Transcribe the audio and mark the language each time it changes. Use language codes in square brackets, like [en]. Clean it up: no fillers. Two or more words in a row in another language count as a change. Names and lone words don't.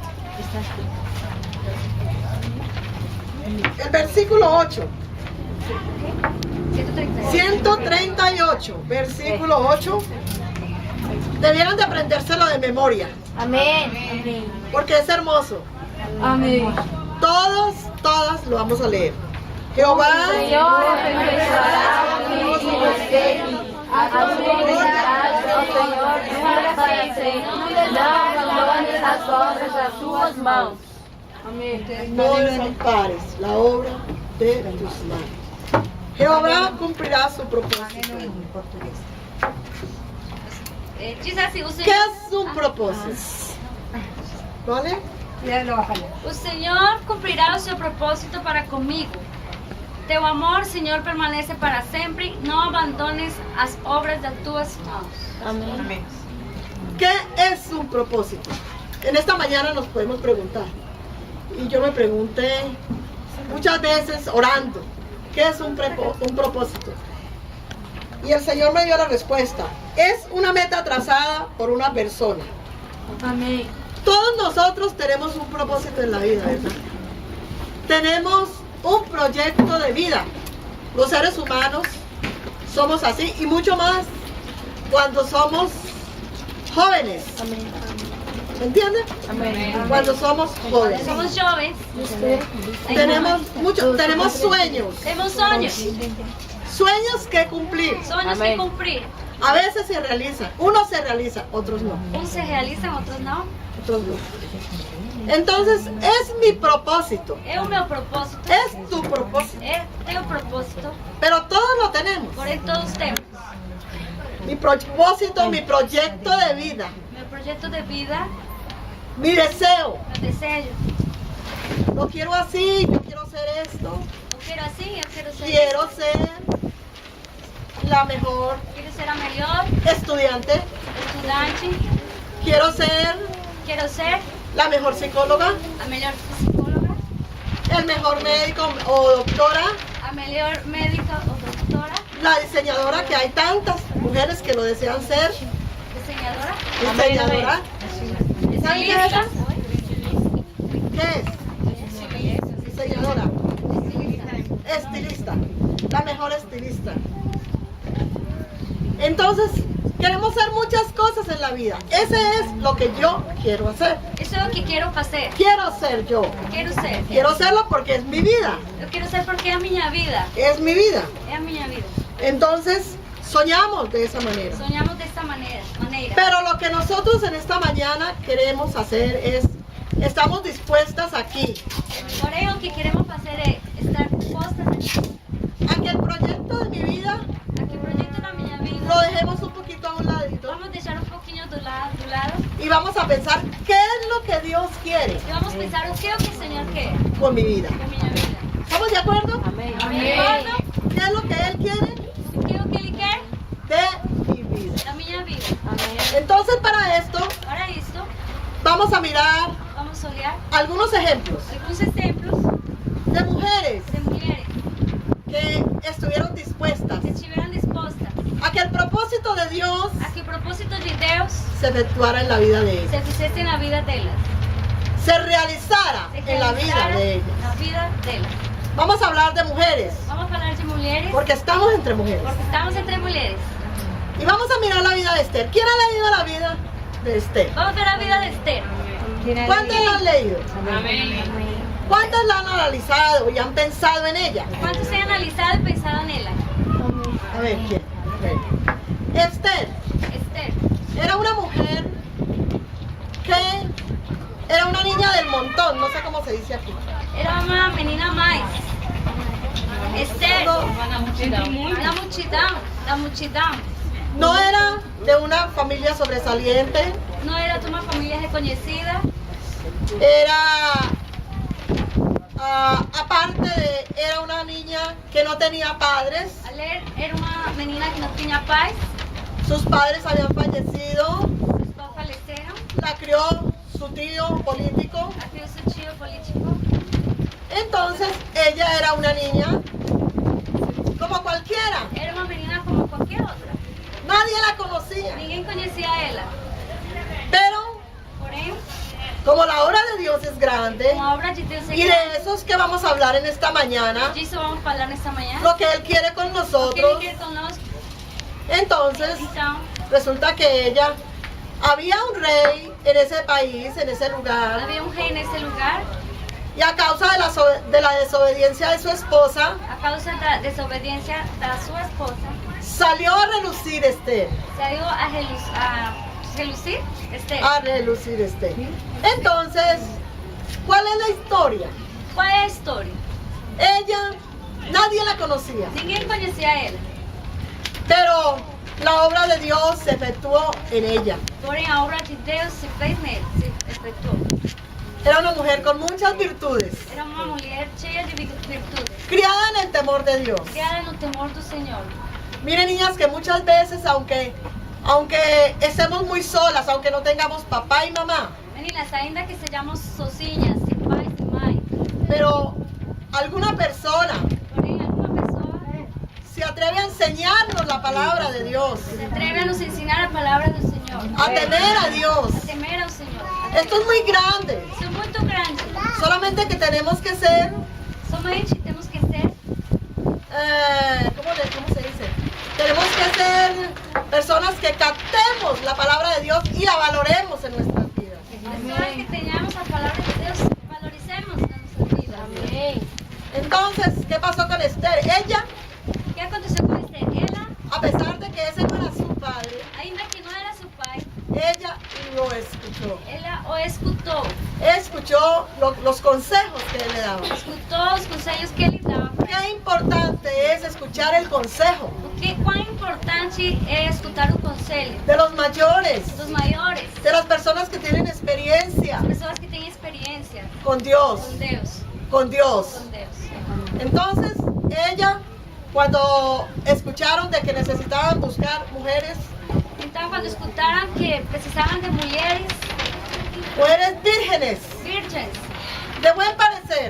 [es] El versículo 8, 138, versículo 8, debieran de aprendérselo de memoria, Amén. porque es hermoso. Amén. Todas lo vamos a leer. Jehová, Señor, [pt] abençoará o filho de você, a prosperidade do Senhor dura para sempre, não abandones as obras das suas mãos. Amém. [es] no desampares la obra de tus manos. Jehová cumplirá su propósito. En portugués. [pt] Diz assim, [es] ¿Qué es un propósito? ¿Vale? Ya lo va a falar. [pt] o Senhor cumprirá o seu propósito para comigo. Teu amor, Senhor, permanece para sempre. Não abandones as obras das tuas mãos. Amém. [es] ¿Qué es un propósito? En esta mañana nos podemos preguntar. Y yo me pregunté muchas veces orando, ¿qué es un propósito? Y el Señor me dio la respuesta. Es una meta trazada por una persona. [pt] Amém. [es] Todos nosotros tenemos un propósito en la vida, ¿verdad? Tenemos un proyecto de vida. Los seres humanos somos así y mucho más cuando somos jóvenes. ¿Me entienden? [pt] Amém. [es] Cuando somos jóvenes. [pt] Somos jovens, [es] Tenemos sueños. [pt] temos sonhos, [es] Sueños que cumplir. [pt] sonhos que Amém. cumprir. [es] A veces se realizan. Unos se realizan, otros no. [pt] Uns se realizam, outros não. [es] Otros no. Entonces, es mi propósito. [pt] É o meu propósito, [es] Es tu propósito. [pt] é teu propósito, [es] Pero todos lo tenemos. [pt] porém todos temos. [es] Mi propósito, mi proyecto de vida. [pt] Meu projeto de vida, [es] mi deseo. [pt] meu desejo. [es] Lo quiero así, yo quiero hacer esto. [pt] Eu quero assim, eu quero ser [es] Quiero ser la mejor [pt] Quero ser a melhor [es] estudiante. [pt] estudante. [es] Quiero ser [pt] Quero ser [es] la mejor psicóloga, [pt] a melhor psicóloga, [es] el mejor médico o doctora, [pt] a melhor médica ou doutora, [es] la diseñadora, que hay tantas mujeres que lo desean ser. [pt] desenhadora, [es] Diseñadora. [pt] estilista, [es] ¿Qué es? Diseñadora. Estilista. La mejor estilista. Entonces, queremos hacer muchas cosas en la vida. Ese es lo que yo quiero hacer. [pt] Isso é o que quero fazer. [es] Quiero ser yo. [pt] Quero ser. [es] Quiero hacerlo porque es mi vida. [pt] Eu quero ser porque é a minha vida. [es] Es mi vida. [pt] É a minha vida. [es] Entonces, soñamos de esa manera. [pt] Sonhamos desta maneira. [es] Pero lo que nosotros en esta mañana queremos hacer es, estamos dispuestas aquí [pt] Porém, o que queremos fazer é estar dispostas [es] a que el proyecto de mi vida [pt] a que o projeto da minha [es] lo [pt] vida [es] dejemos un poquito a un ladito [pt] vamos deixar um pouquinho do lado [es] y vamos a pensar qué es lo que Dios quiere [pt] e vamos pensar o que é o que o Senhor quer [es] con mi vida. [pt] com minha vida. [es] ¿Estamos de acuerdo? [pt] Amém. [es] ¿Qué es lo que Él quiere [pt] O que é o que Ele quer [es] de mi vida? [pt] da minha vida. [es] Entonces, para esto [pt] Para isto, [es] vamos a mirar [pt] vamos olhar [es] algunos ejemplos [pt] alguns exemplos [es] de mujeres [pt] de mulheres [es] que estuvieron dispuestas [pt] que estiveram dispostas [es] a que el propósito de Dios [pt] a que o propósito de Deus [es] se efectuara en la vida de ellas, [pt] se fizesse na vida delas, [es] se realizara [pt] se [es] en la vida [pt] realizara [es] de ellas. [pt] na vida delas. [es] Vamos a hablar de mujeres, [pt] Vamos falar de mulheres [es] porque estamos entre mujeres. [pt] porque estamos entre mulheres. [es] Y vamos a mirar la vida de Esther. ¿Quién ha leído la vida de Esther? [pt] Vamos ver a vida de Esther. [es] ¿Cuántas la han leído? ¿Cuántas la han analizado y han pensado en ella? ¿Cuántos se han analizado y pensado en ella? A ver, ¿quién? A ver. Esther [pt] Esther [es] era una mujer que era una niña del montón, no sé cómo se dice aquí. [pt] era uma menina mais. Esther, [es] No, [pt] da multidão. [es] no era de una familia sobresaliente, [pt] Não era de uma família reconhecida. [es] era, era una niña que no tenía padres, [pt] Era uma menina que não tinha pais. [es] sus padres habían fallecido, [pt] Seus pais faleceram. [es] la crió su tío político, [pt] A criou seu tio político. [es] entonces ella era una niña como cualquiera, [pt] Era uma menina como qualquer outra. [es] nadie la conocía, [pt] Ninguém conhecia ela. [es] pero [pt] Porém, [es] como la obra de Dios es grande, [pt] com a obra de Deus é [es] y de [pt] grande. [es] esos que vamos a hablar en esta mañana, [pt] Disso vamos falar nesta manhã. [es] lo que Él quiere con [pt] O que Ele [es] nosotros, [pt] quer conosco. [es] entonces [pt] Então, [es] resulta que ella, había un rey en ese país, en ese lugar, [pt] havia rei nesse lugar. [es] y a causa de la desobediencia de su esposa, [pt] A causa da desobediência da sua esposa, [es] salió a relucir Esther, [pt] saiu a relucir Esther. a relucir Esther. [es] Entonces, ¿cuál es la historia? [pt] Qual é a história? [es] Ella, nadie la conocía, [pt] Ninguém conhecia ela. [es] pero la obra de Dios se efectuó en ella. [pt] Porém, a obra de Deus se fez nele, se efetuou. [es] Era una mujer con muchas virtudes, [pt] Era uma mulher cheia de virtudes, [es] criada en el temor de Dios. [pt] criada no temor do Senhor. [es] Miren, niñas, que muchas veces, aunque estemos muy solas, aunque no tengamos papá y mamá, [pt] Meninas, ainda que sejamos sozinhas, sem pai, sem mãe, [es] pero alguna persona [pt] porém alguma pessoa [es] se atreve a enseñarnos la palabra de Dios, [pt] se atreve a nos ensinar a palavra do Senhor, [es] a temer a Dios. [pt] a temer ao Senhor. [es] Esto es muy grande, [pt] Isso é muito grande. [es] solamente que tenemos que ser, [pt] Somente temos que ser [es] ¿cómo se dice? Tenemos que ser personas que captemos la palabra de Dios y la valoremos en nuestras vidas. [pt] pessoas que tenhamos a palavra de Deus, que valorizemos na nossa vida. [es] Entonces, ¿qué pasó con Esther? Ella, [pt] O que aconteceu com Esther? Ela, [es] a pesar de que ese no era su padre, [pt] ainda que não era seu pai, [es] ella lo escuchó. [pt] ela o escutou. [es] Escuchó los consejos que él le daba. [pt] Escutou os conselhos que ele dava. [es] Qué importante es escuchar el consejo. [pt] O Quão importante é escutar o conselho [es] de los mayores, [pt] dos maiores, [es] de las personas que tienen experiencia [pt] das pessoas que têm experiência [es] con Dios, [pt] com Deus, [es] con Dios. [pt] com Deus. [es] Entonces, ella, cuando escucharon de que necesitaban buscar mujeres, [pt] Então, quando escutaram que precisavam de mulheres [es] mujeres vírgenes, [pt] virgens, [es] de buen parecer,